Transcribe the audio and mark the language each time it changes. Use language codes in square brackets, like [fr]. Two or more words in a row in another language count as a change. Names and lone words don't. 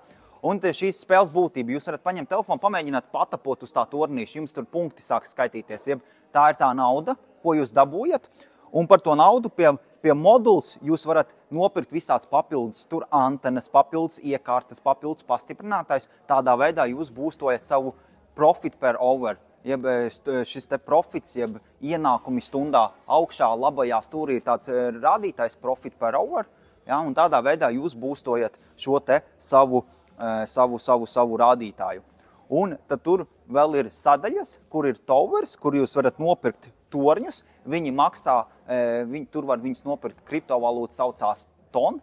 [lv] Un šīs spēles būtība, jūs varat paņemt telefonu, pamēģināt patapot uz tā tornīšu, jums tur punkti sāks skaitīties. Jeb tā ir tā nauda, ko jūs dabūjat, un par to naudu pie moduls jūs varat nopirkt visāds papildus, tur antenas, papildus iekārtas, papildus pastiprinātājs. Tādā veidā jūs būstojat savu [en] profit per hour, [lv] jeb šis te profits, jeb ienākumi stundā augšā labajā stūrī ir tāds rādītājs [en] profit per hour. [lv] Ja, un tādā veidā jūs būstojat šo te savu rādītāju. Un tad tur vēl ir sadaļas, kur ir towers, kur jūs varat nopirkt torņus. Viņi maksā, tur var viņus nopirkt kriptovalūtu saucās TON.